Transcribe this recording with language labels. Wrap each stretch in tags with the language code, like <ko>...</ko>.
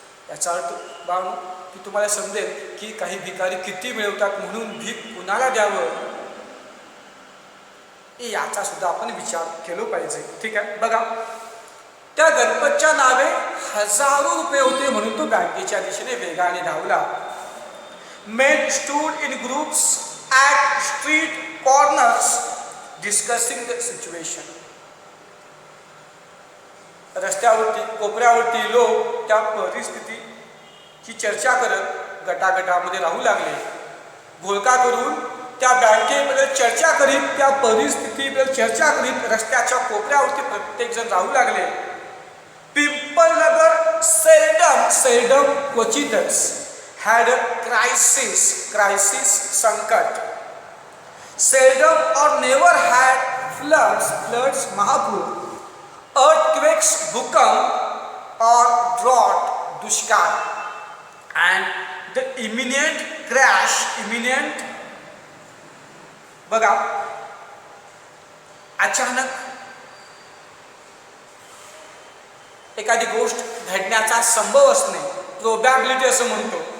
<mr>याचा अर्थ बाळांनो की तुम्हाला समजेल की काही भिकारी किती मिळवतात. म्हणून भीक कुणाला द्यावं याचा सुद्धा आपण विचार केला पाहिजे. ठीक आहे, बघा, त्या गणपतच्या नावे हजारो रुपये होते म्हणून तो बँकेच्या दिशेने वेगाने धावला.</mr> <en>Men stood in groups at street corners discussing the situation.</en> <mr>रस्त्यावरती, कोपऱ्यावरती लोक त्या परिस्थितीची चर्चा करत गटागटामध्ये राहू लागले. घोळका करून त्या बँकेबद्दल चर्चा करीत, त्या परिस्थितीबद्दल चर्चा करीत रस्त्याच्या कोपऱ्यावरती प्रत्येक जण राहू लागले. पिंपळनगर सेल्डम</mr> <en>seldom क्वचितच had a crisis संकट. Seldom or never had floods</en> <mr>महापूर, earthquakes भूकंप</mr> <en>or drought</en> <mr>दुष्काळ,</mr> <en>and the imminent crash</en> <mr>बघा अचानक एखादी गोष्ट घडण्याचा संभव असणे, प्रोबॅबिलिटी असं म्हणतो.</mr>